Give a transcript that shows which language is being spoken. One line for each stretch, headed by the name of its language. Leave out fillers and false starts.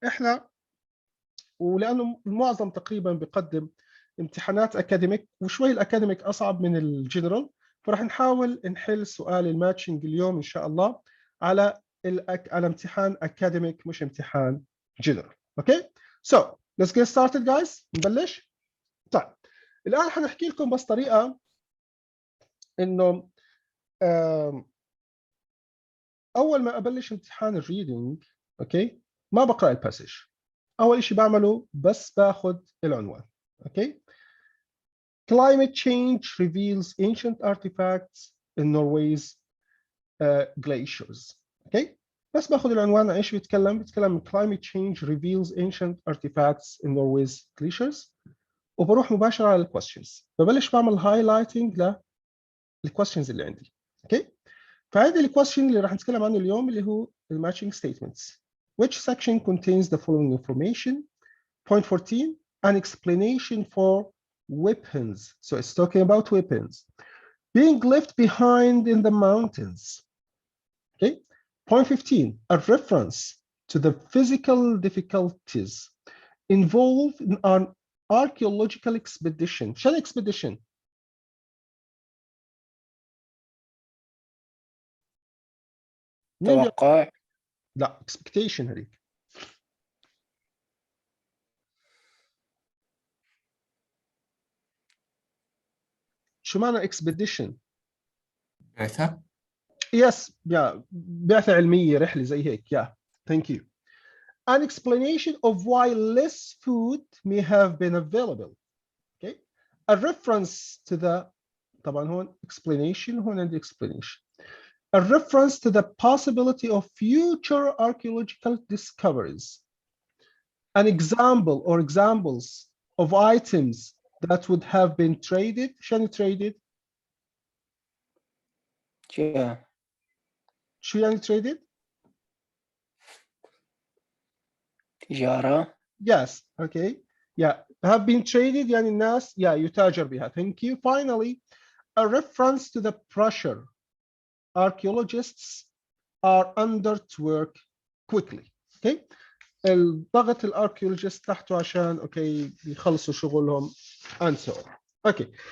Arabic: احنا ولانه المعظم تقريبا بيقدم امتحانات اكاديميك، وشوي الاكاديميك اصعب من الجنرال، فراح نحاول نحل سؤال الماتشنج اليوم ان شاء الله على على امتحان اكاديميك مش امتحان جنرال.
English: Okay, so let's get started guys.
Arabic: نبلش. طيب الان حنحكي لكم بس طريقه انه اول ما ابلش امتحان الريدنج اوكي ما بقرا الباسج. اول شيء بعمله بس باخذ العنوان.
English: Okay, climate change reveals ancient artifacts in Norway's glaciers.
Arabic: اوكي، بس باخذ العنوان عن ايش بيتكلم
English: climate change reveals ancient artifacts in Norway's glaciers،
Arabic: وبروح مباشره على الكويستشنز. ببلش بعمل هايلايتنج للكويستشنز اللي عندي. اوكي. فهذا الكويستشن اللي راح نتكلم عنه اليوم اللي هو الماتشنج ستيتمنتس.
English: Which section contains the following information? Point 14, an explanation for weapons. So it's talking about weapons being left behind in the mountains. Okay. Point 15, a reference to the physical difficulties involved in an archaeological expedition. شو expedition؟
Arabic: توقع. لا expectation هذيك. شو معنى expedition؟ بعثة.
English: Yes, yeah,
Arabic: بعثة علمية رحلة زي هيك.
English: Yeah, thank you. An explanation of why less food may have been available. Okay. A reference to the
Arabic: طبعا هون
English: explanation
Arabic: هون عندي
English: explanation. A reference to the possibility of future archaeological discoveries. An example or examples of items that would have been traded.
Arabic: شنو traded؟ شو يعني traded؟ تجارة.
English: Yes, okay. Yeah, have been traded
Arabic: يعني الناس يتاجر بها.
English: Thank you. Finally, a reference to the pressure archaeologists are under to work quickly. Okay.
Arabic: الضغط الاركيولوجيست تحته عشان يخلصوا شغلهم
English: and so on.
Arabic: اوكي.